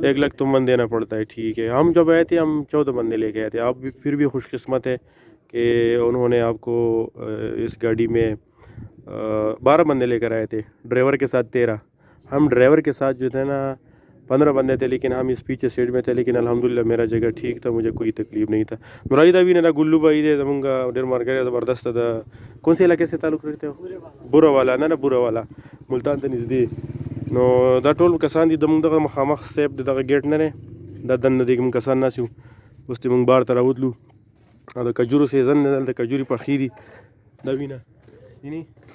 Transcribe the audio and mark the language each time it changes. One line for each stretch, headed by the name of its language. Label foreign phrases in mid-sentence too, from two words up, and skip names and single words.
Urdu: 1 لاکھ تمن دینا پڑتا ہے ٹھیک ہے ہم جب آئے تھے ہم 14 بندے لے کے آئے تھے آپ بھی پھر بھی خوش قسمت ہے کہ انہوں نے آپ کو اس گاڑی میں 12 بندے لے کر آئے تھے ڈرائیور کے ساتھ 13 ہم ڈرائیور کے ساتھ جو تھے نا 15 بندے تھے لیکن ہم اس پیچھے سیٹ میں تھے لیکن الحمدللہ میرا جگہ ٹھیک تھا مجھے کوئی تکلیف نہیں تھا
Pashto: نورای دا وینه دا ګلو بھائی دے زمونږ ډېر مارګری زبردست دا
Urdu: کون سے علاقے سے تعلق رکھتے ہو
Pashto: بورا والا نه بورا والا ملتان ته نږدې نو دا ټول کسان دي زمونږ دغه مخامخ سیب دغه ګیټ نه دی دا دننه دې کوم کسان ناست یو اوس دې موږ بار ته راوتلو او د کجورو سیزن دی دلته کجورې پخې دي دا وینه وینې